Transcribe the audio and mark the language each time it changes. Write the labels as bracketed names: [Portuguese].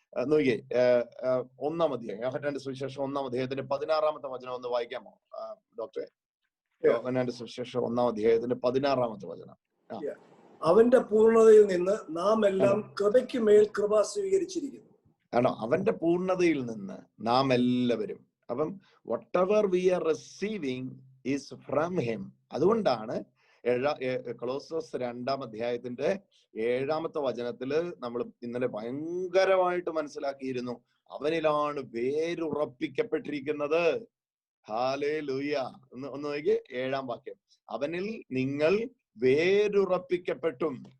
[Malayalam] നോക്കിയേ, 1-ാം അധ്യായം, യോഹന്നാന്റെ സുവിശേഷം 1-ാം അധ്യായത്തിന്റെ 16-ാമത്തെ വചനം ഒന്ന് വായിക്കാമോ ഡോക്ടറെ? യോഹന്നാന്റെ സുവിശേഷം 1-ാം അധ്യായത്തിന്റെ 16-ാമത്തെ വചനം. അവന്റെ പൂർണ്ണതയിൽ നിന്ന് നാം എല്ലാം കൃപയ്ക്ക് മേൽ കൃപ സ്വീകരിച്ചിരിക്കുന്നു. ആണോ? അവന്റെ പൂർണ്ണതയിൽ നിന്ന് നാം എല്ലാവരും. അപ്പം [English] whatever we are receiving is from him. [Malayalam] അതുകൊണ്ടാണ് കൊളോസ്സസ് 2-ാം അധ്യായത്തിന്റെ 7-ാമത്തെ വചനത്തില് നമ്മൾ ഇന്നലെ ഭയങ്കരമായിട്ട് മനസ്സിലാക്കിയിരുന്നു. അവനിലാണ് വേരുറപ്പിക്കപ്പെട്ടിരിക്കുന്നത്. ഹല്ലേലൂയ. ഒന്ന് നോക്കി 7-ാം വാക്യം. അവനിൽ നിങ്ങൾ വേരുറപ്പിക്കപ്പെട്ടും.